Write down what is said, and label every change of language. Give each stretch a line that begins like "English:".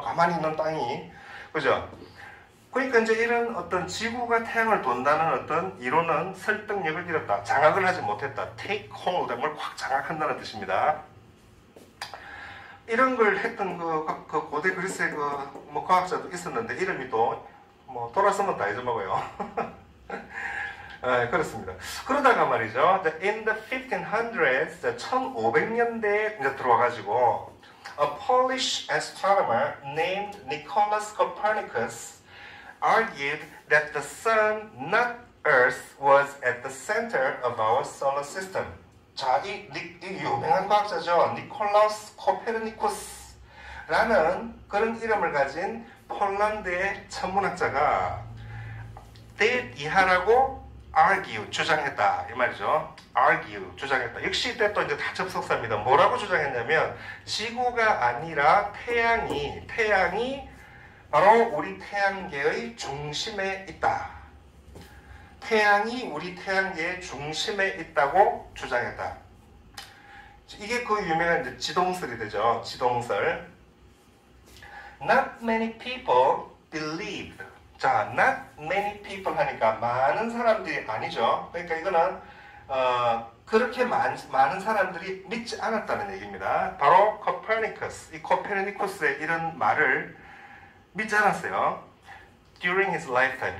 Korean: 가만히 있는 땅이. 그죠? 그러니까 이제 이런 어떤 지구가 태양을 돈다는 어떤 이론은 설득력을 잃었다. 장악을 하지 못했다. take hold, 뭘 확 장악한다는 뜻입니다. 이런 걸 했던 그 고대 그리스의 과학자도 있었는데 이름이 또 돌아서면 다 잊어먹어요. 그렇습니다. 그러다가 말이죠.
English: In the 1500s,
Korean: 1500년대에 이제 들어와가지고
English: a Polish astronomer named Nicholas Copernicus argued that the sun, not Earth, was at the center of our solar system.
Korean: 자, 이 유명한 과학자죠. 니콜라우스 코페르니쿠스라는 그런 이름을 가진 폴란드의 천문학자가 that 이하라고 argue, 주장했다. 이 말이죠. argue, 주장했다. 역시 이때 또 이제 다 접속사입니다. 뭐라고 주장했냐면 지구가 아니라 태양이 바로 우리 태양계의 중심에 있다. 태양이 우리 태양계의 중심에 있다고 주장했다. 이게 그 유명한 이제 지동설이 되죠. 지동설.
English: Not many people believed.
Korean: 자, not many people 하니까 많은 사람들이 아니죠. 그러니까 이거는 그렇게 많은 사람들이 믿지 않았다는 얘기입니다. 바로 코페르니쿠스, 이 코페르니쿠스의 이런 말을 믿지 않았어요.
English: During his lifetime.